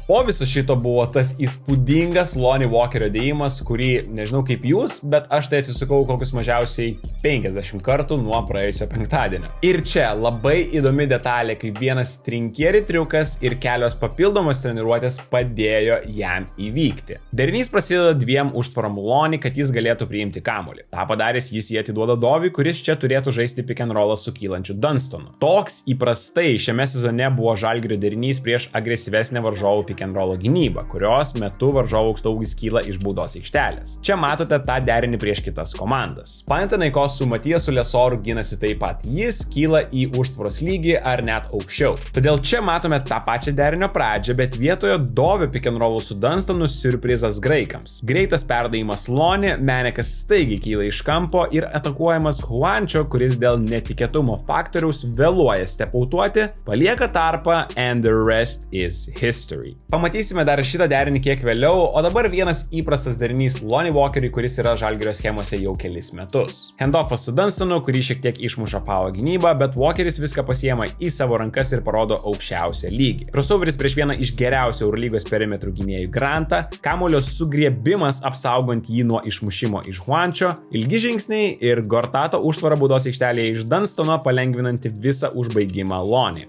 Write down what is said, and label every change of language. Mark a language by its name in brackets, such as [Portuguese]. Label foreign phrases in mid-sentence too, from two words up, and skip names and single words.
[Lithuanian] Po viso šito buvo tas įspūdingas Lonnie Walkerio dėjimas, kurį, nežinau kaip jūs, bet aš tai atsisukau kokius mažiausiai 50 kartų nuo praėjusio penktadienio. Ir čia labai įdomi detalė, kaip vienas Trinkieri triukas ir kelios papildomos treniruotės padėjo jam įvykti. Derinys prasideda dviem užtvarom Lonnie, kad jis galėtų priimti kamuolį. Ta padaręs jis jį atiduoda Doviui, kuris čia turėtų žaisti [English] pick and rollą [Lithuanian] su kylančiu Dunstonu. Toks įprastai šiame sezone buvo Žalgirio derinys prieš agresyvesnę varžovų [English] pick and rollo [Lithuanian] gynybą, kurios metu varžovų aukštaūgis kyla iš baudos aikštelės. Čia matote tą derinį prieš kitas komandas. Panathinaikos su Matijasu Lesoru ginasi taip pat. Jis kyla į užtvaros lygį ar net aukščiau. Todėl čia matome tą pačią derinio pradžią, bet vietoje Dovio [English] pick and rollų [Lithuanian] su Dunstonu siurprizas graikams. Greitas perdavimas Lonnie, Menekas staigiai kyla iš kampo ir atakuojamas Juančio, kuris dėl netikėtumo faktoriaus vėluoja stepautuoti, palieka tarpą [English] and the rest is history. [Lithuanian] Pamatysime dar šitą derinį kiek vėliau, o dabar vienas įprastas derinys Lonnie Walkeriui, kuris yra Žalgirio schemose jau kelis metus. Handoffas su Dunstonu, kurį šiek tiek išmuša Pau gynybą, bet Walkeris viską pasiema į savo rankas ir parodo aukščiausią lygį. Crossoveris prieš vieną iš geriausių Eurolygos perimetrų gynėjų Grantą, kamuolio sugriebimas apsaugant jį nuo išmušimo iš Juančio, ilgi žingsniai ir Gortato užtvara baudos aikštelėje iš Dunstono palengvinanti visą užbaigimą Lonnie.